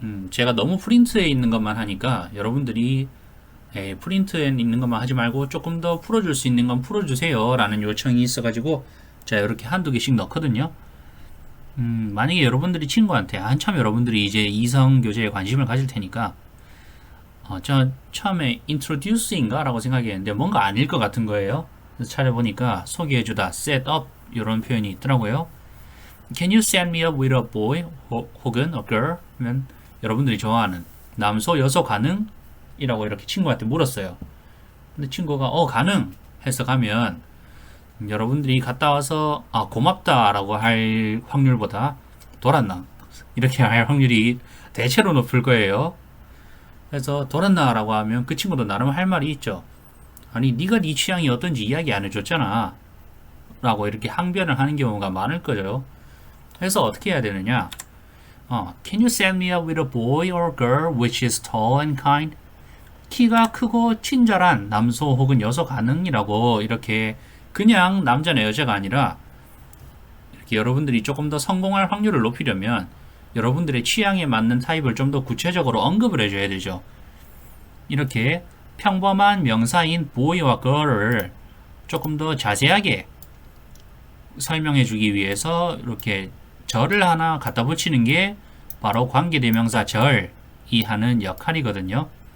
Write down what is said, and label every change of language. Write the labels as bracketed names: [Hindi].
[Korean] 제가 너무 프린트에 있는 것만 하니까 여러분들이 프린트에 있는 것만 하지 말고 조금 더 풀어줄 수 있는 건 풀어주세요 라는 요청이 있어가지고 제가 이렇게 한두 개씩 넣거든요. 만약에 여러분들이 친구한테 한참 여러분들이 이제 이성 교제에 관심을 가질 테니까 저 처음에 introduce인가 라고 생각했는데 뭔가 아닐 것 같은 거예요. 그래서 찾아보니까 소개해주다, set up 이런 표현이 있더라고요. [English] Can you set me up with a boy [Korean] 혹은 [English] a girl? [Korean] 면 여러분들이 좋아하는 남소 여소 가능? 이라고 이렇게 친구한테 물었어요. 근데 친구가 가능 해서 가면 여러분들이 갔다 와서 고맙다 라고 할 확률보다 돌았나 이렇게 할 확률이 대체로 높을 거예요. 그래서 돌았나 라고 하면 그 친구도 나름 할 말이 있죠. 아니 네가 네 취향이 어떤지 이야기 안 해줬잖아 라고 이렇게 항변을 하는 경우가 많을 거죠. 그래서 어떻게 해야 되느냐, [English] Can you set me up with a boy or girl which is tall and kind? [Korean] 키가 크고 친절한 남소 혹은 여소 가능이라고 이렇게 그냥 남자나 여자가 아니라 이렇게 여러분들이 조금 더 성공할 확률을 높이려면 여러분들의 취향에 맞는 타입을 좀 더 구체적으로 언급을 해줘야 되죠. 이렇게 평범한 명사인 boy와 girl을 조금 더 자세하게 설명해 주기 위해서 이렇게 절을 하나 갖다 붙이는 게 바로 관계대명사 절이 하는 역할이거든요.